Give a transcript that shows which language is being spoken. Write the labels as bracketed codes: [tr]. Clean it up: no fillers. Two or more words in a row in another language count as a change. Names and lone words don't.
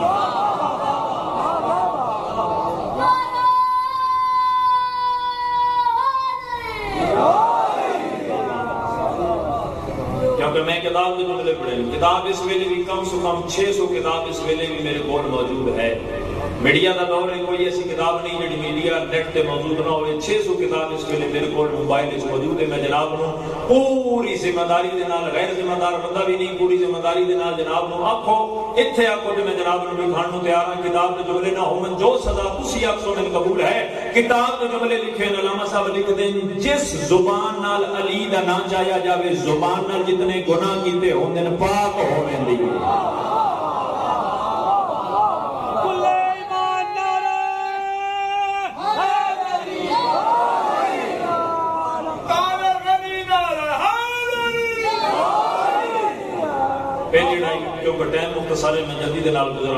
[pa] کیونکہ میں کتاب کے جملے پڑھے، کتاب اس ویلے بھی کم سے کم 600 کتاب اس ویلے بھی میرے کول موجود ہے۔ میڈیا کا دور ہے، کوئی ایسی کتاب نہیں جی میڈیا نیٹ تے موجود نہ ہوئے. 600 کتاب اس ویلے میرے کو موبائل موجود ہے. میں جناب نو پوری ذمہ داری دے نال، غیر ذمہ دار بندہ بھی نہیں، پوری ذمہ داری دے نال جناب نو آکھو اتھے آکھو تے میں جناب نو لکھان نو تیار ہاں. کتاب دے جملے نہ ہون جو سزا تسی آکھو میں قبول ہے. کتاب دے جملے لکھے علامہ صاحب لکھ دیں جس زبان نال علی دا نام چایا جاوے زبان نال جتنے گناہ کیتے ہوندے پاک ہوویں دی. پہلی لڑائی کیونکہ ٹائم مختصر ہے میں جلدی دے نال گزرا.